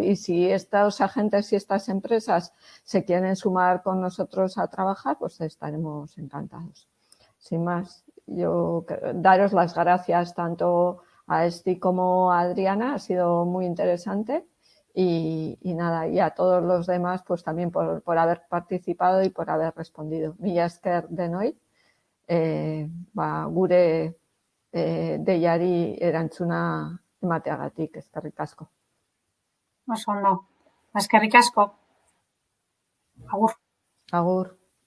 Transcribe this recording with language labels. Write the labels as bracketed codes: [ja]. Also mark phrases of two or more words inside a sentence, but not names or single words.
[es] Y si estos agentes y estas empresas se quieren sumar con nosotros a trabajar, pues estaremos encantados. Sin más, yo daros las gracias tanto a Esti como a Adriana, ha sido muy interesante y nada, y a todos los demás pues también por haber participado y por haber respondido. [eu] Mila esker denoi, gure deiari erantzuna emateagatik, eskerrik asko. Oso ondo. Eskerrik asko. Agur. Agur.